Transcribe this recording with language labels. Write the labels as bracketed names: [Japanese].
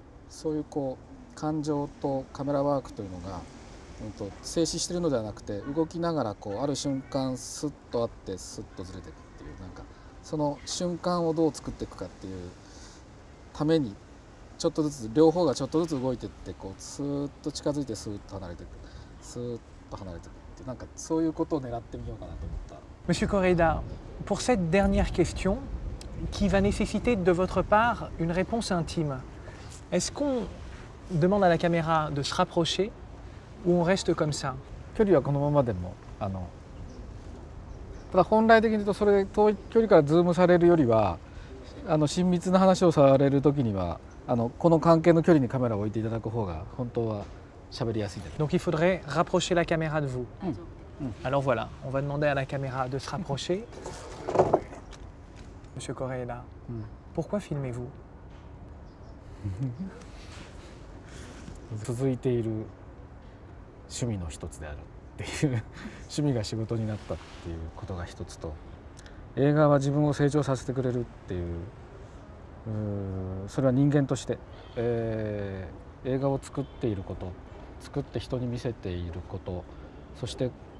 [Japanese] そういう感情とカメラワークというのが、静止しているのではなくて動きながらある瞬間スッとあってスッとずれていくっていう、なんかその瞬間をどう作っていくかっていうためにちょっとずつ両方がちょっとずつ動いていってスーッと近づいてスーッと離れていく、スーッと離れていくっていう、なんかそういうことを狙ってみようかなと思った。 [French] Monsieur Koreeda, pour cette dernière question, qui va nécessiter de votre part une réponse intime, est-ce qu'on demande à la caméra de se rapprocher ou on reste comme ça? [Japanese] 距離はこのままでもただ本来的に言うとそれ遠い距離からズームされるよりは親密な話をされる時にはこの関係の距離にカメラを置いていただく方が本当は喋りやすい。 [French] Donc il faudrait rapprocher la caméra de vous. Alors voilà, on va demander à la caméra de se rapprocher. Monsieur Koreeda, pourquoi filmez-vous? [Japanese] 続いている趣味の一つであるっていう趣味が仕事になったっていうことが一つと、映画は自分を成長させてくれるっていう、それは人間として、映画を作っていること、作って人に見せていること、そして